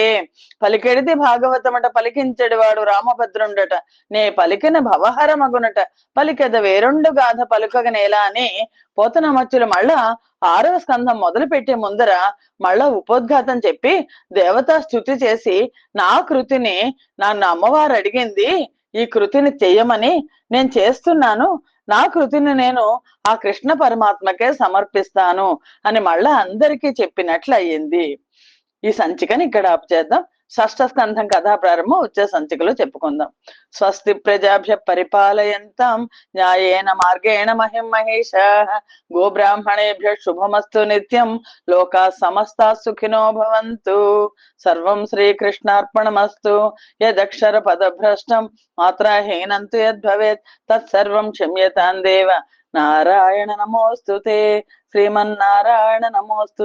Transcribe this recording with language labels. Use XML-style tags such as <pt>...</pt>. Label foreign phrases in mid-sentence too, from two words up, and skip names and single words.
<te>పలికెడిది భాగవతమట పలికించడి వాడు రామభద్రుండట, నే పలికిన భవహర మగునట, పలికెద వేరొండు గాథ పలుకగనేలా అని పోతనామాచ్యులు మళ్ళా 6వ స్కంధం మొదలు పెట్టే ముందర మళ్ళా ఉపోద్ఘాతం చెప్పి దేవతా స్తుతి చేసి, నా కృతిని నన్ను అమ్మవారు అడిగింది ఈ కృతిని చెయ్యమని, నేను చేస్తున్నాను, నా కృతిని నేను ఆ కృష్ణ పరమాత్మకే సమర్పిస్తాను అని మళ్ళా అందరికీ చెప్పినట్లు అయ్యింది. ఈ సంచికని ఇక్కడ ఆపు చేద్దాం. షష్ఠ స్కంధం కథా ప్రారంభం వచ్చే సంచికలో చెప్పుకుందాం.</te> <sa>స్వస్తి ప్రజాభ్య పరిపాలయంతాం న్యాయేన మార్గేణ మహిం మహేషాః, గోబ్రాహ్మణేభ్య శుభమస్తు నిత్యం, లోకా సమస్తా సుఖినో భవంతు. సర్వం శ్రీకృష్ణార్పణమస్తు. యదక్షర పదభ్రష్టం మాత్రాహీనం తు యద్భవేత్ తత్సర్వం క్షమ్యతాం దేవ. నారాయణ నమోస్తుతే. శ్రీమన్నారాయణ నమోస్తుతే.</sa>